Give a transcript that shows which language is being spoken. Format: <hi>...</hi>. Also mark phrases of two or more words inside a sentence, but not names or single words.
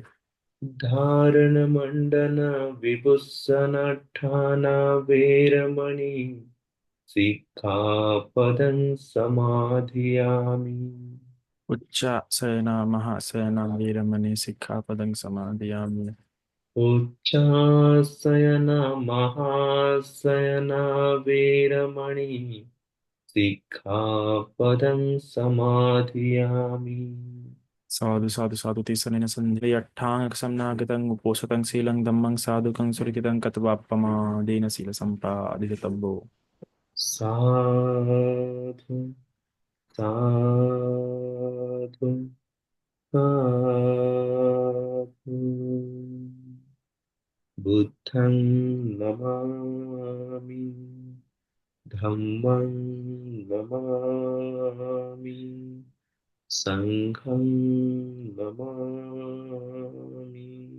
<pi>धारणमण्डन विभूषणठाना वेरमणि सिक्खापदं समाधियामि उच्चासना महासना वेरमणि सिक्खापदं समादयामि। उच्चासना महासना वेरमणि सिक्खापदं समाधियामि साधु साधु साधु तिसरनेन सन्धि अट्ठांग समनागतं उपोषतं शीलं धम्मं साधुकं सुरकितं कतवाप्पमादेन शील संपादितव्यो। साधु साधु साधु। बुद्धं नमामि, धम्मं नमामि, संघं नमामि।</pi>